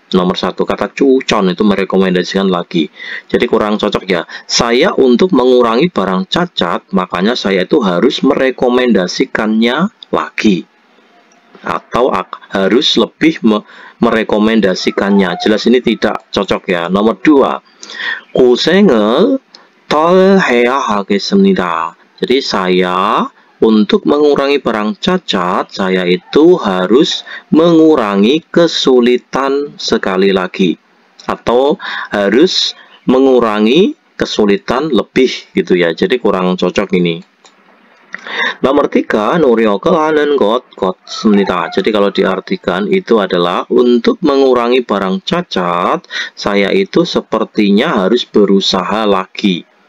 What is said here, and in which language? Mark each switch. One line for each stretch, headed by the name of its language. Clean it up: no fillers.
Indonesian: Nomor 1, kata cucon itu merekomendasikan lagi. Jadi kurang cocok ya. Saya untuk mengurangi barang cacat, makanya saya itu harus merekomendasikannya lagi. Atau harus lebih merekomendasikannya. Jelas ini tidak cocok ya. Nomor 2,
Korean: 고생을 덜 해야 하겠습니다.
Indonesian: Jadi saya untuk mengurangi barang cacat, saya itu harus mengurangi kesulitan sekali lagi. Atau harus mengurangi kesulitan lebih gitu ya. Jadi kurang cocok ini. Nomor 3,
Korean: 노력을 하는 것 같습니다.
Indonesian: Jadi kalau diartikan itu adalah untuk mengurangi barang cacat, saya itu sepertinya harus berusaha lagi.